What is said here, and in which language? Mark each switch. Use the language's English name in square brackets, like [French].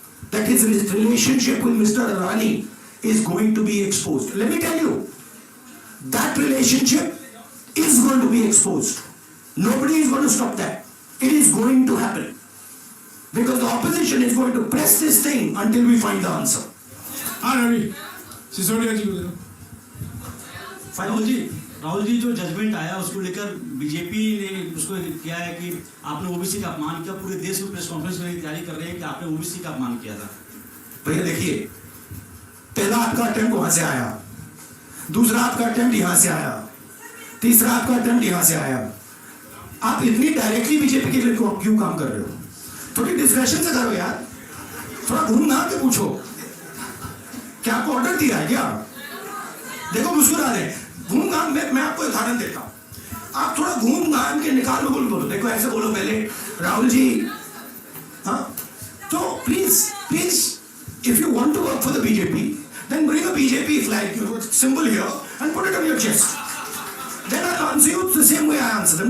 [English] That his relationship with Mr. Adani is going to be exposed. Let me tell you, that relationship is going to be exposed. Nobody is going to stop that. It is going to happen. Because the opposition is going to press this thing until we find the answer. [Hindi] हाँ रवि, सिसोदिया जी को दे दो। राहुल जी जो judgement आया उसको लेकर BJP ने उसको किया है कि आपने ओबीसी का अपमान किया। पूरे देश में प्रेस कॉन्फ्रेंस में तैयारी कर रहे हैं कि आपने ओबीसी का अपमान किया था। भैया देखिए, पहला आपका अटेम्प्ट वहां से आया, दूसरा आपका अटेम्प्ट यहां से आया, तीसरा आपका अटेम्प्ट यहां से आया। आप इतनी डायरेक्टली बीजेपी के लिए क्यों काम कर रहे हो? थोड़ी डिस्कशन से करो यार, थोड़ा घूम घाम के पूछो। क्या आपको ऑर्डर दिया है क्या? देखो मुस्कुरा रहे, घूम घाम। मैं आपको उदाहरण देता हूं, आप थोड़ा घूम घाम के निकाल में बोलो। देखो ऐसे बोलो पहले, राहुल जी, हाँ, तो please [English] if you want to work for the BJP, then bring a BJP flag, symbol here, and put it on your chest. Then I'll answer you the same way I answer them.